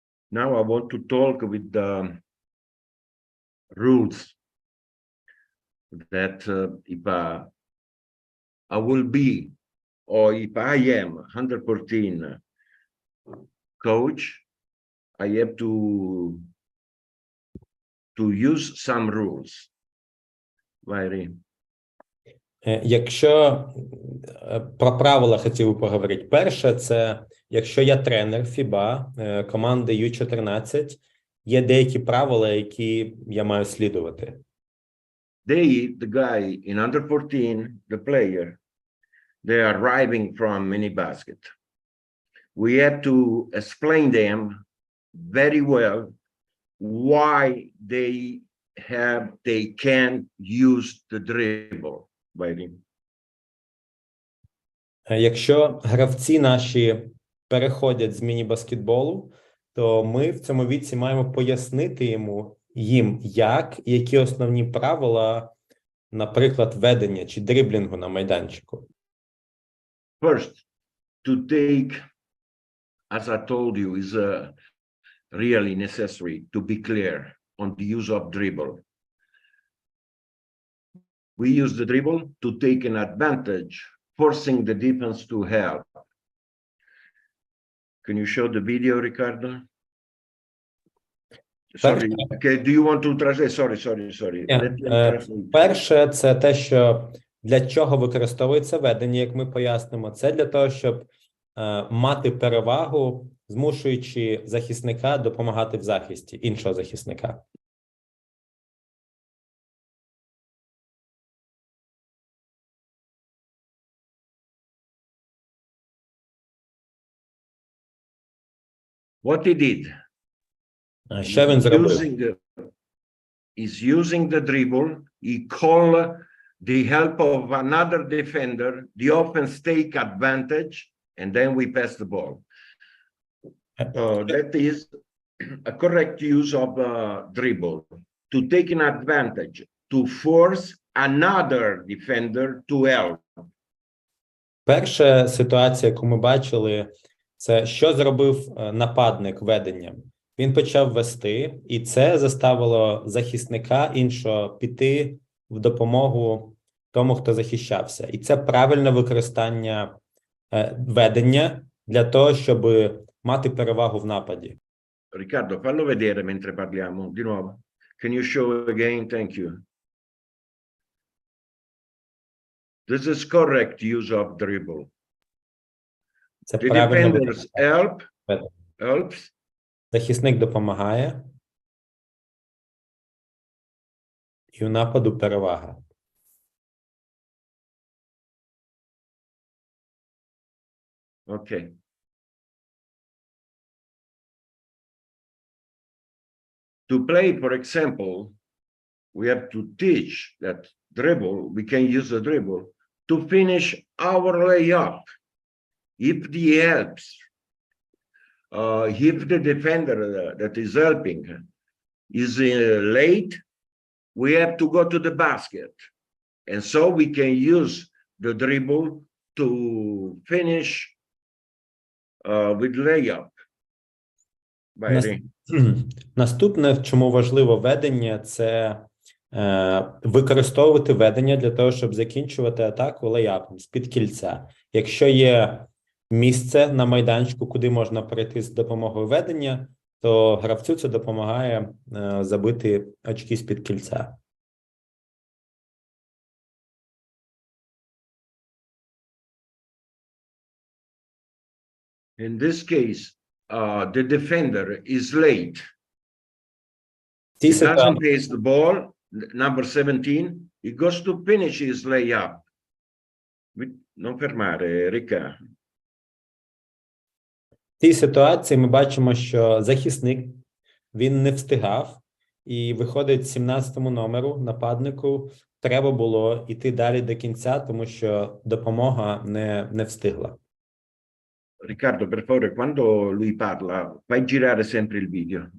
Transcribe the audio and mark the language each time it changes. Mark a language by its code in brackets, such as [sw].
[en] Now I want to talk with the rules that if I will be, or if I am 100% coach, I have to use some rules. Very. [uk] Якщо про правила хотів би поговорити. Перше, це якщо я тренер ФІБА команди Ю-14, є деякі правила, які я маю слідувати. [en] The guy in under 14, the player, they are arriving from mini basket. We have to explain them very well why they can use the dribble. [uk] Якщо гравці наші переходять з міні-баскетболу, то ми в цьому віці маємо пояснити їм, як і які основні правила, наприклад, ведення чи дриблінгу на майданчику. [en] First, to take, as I told you, is really necessary to be clear on the use of dribble. We use the dribble to take an advantage, forcing the defense to help. Can you show the video, Riccardo? Sorry. Okay, do you want to translate? Sorry. [uk] Перше, це те, що для чого використовується ведення, як ми пояснимо. Це для того, щоб мати перевагу, змушуючи захисника допомагати в захисті іншого захисника. [en] What he did? [uk] Що він зробив? [en] Is using the dribble. He called the help of another defender. The offense take advantage, and then we pass the ball. That is a correct use of dribble to take an advantage, to force another defender to help. [uk] Перша ситуація, яку ми бачили, це що зробив нападник веденням. Він почав вести, і це заставило захисника іншого піти в допомогу тому, хто захищався. І це правильне використання ведення для того, щоб мати перевагу в нападі. [it] Riccardo, fallo vedere mentre parliamo, di nuovo. [en] Can you show again? Thank you. This is correct use of dribble. [uk] Це [en] The [uk] правильно [en] defenders helps. [uk] захисник допомагає, і у нападу перевага. [en] Okay. To play, for example, we have to teach that dribble, we can use the dribble to finish our layup. If the helps, if the defender that is helping is late, we have to go to the basket. And so we can use the dribble to finish with layup. [uk] Наступне, в чому важливо ведення, це використовувати ведення для того, щоб закінчувати атаку лейапом з-під кільця. Якщо є місце на майданчику, куди можна перейти з допомогою ведення, то гравцю це допомагає забити очки з-під кільця. [en] In this case, the defender is late. He doesn't pass the ball, number 17, he goes to finish his layup. [it] Non fermare, Ricca. [uk] В цій ситуації ми бачимо, що захисник, він не встигав, і виходить 17-му номеру, нападнику, треба було йти далі до кінця, тому що допомога не встигла. [it] Riccardo, per favore, quando lui parla, fai girare sempre il video.